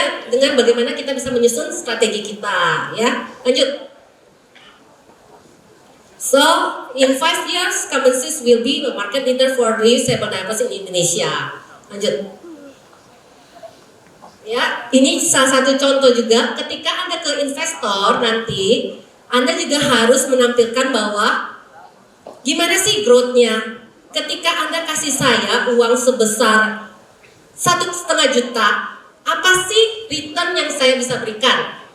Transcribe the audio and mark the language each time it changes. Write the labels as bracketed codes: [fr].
[id] Dengan bagaimana kita bisa menyusun strategi kita, ya. Lanjut. [en] So, in 5 years, Kemensis will be the market leader for reusable diapers in Indonesia. [id] Lanjut. Ya, ini salah satu contoh juga. Ketika Anda ke investor nanti, Anda juga harus menampilkan bahwa gimana sih growth-nya. Ketika Anda kasih saya uang sebesar 1,5 juta, apa sih return yang saya bisa berikan?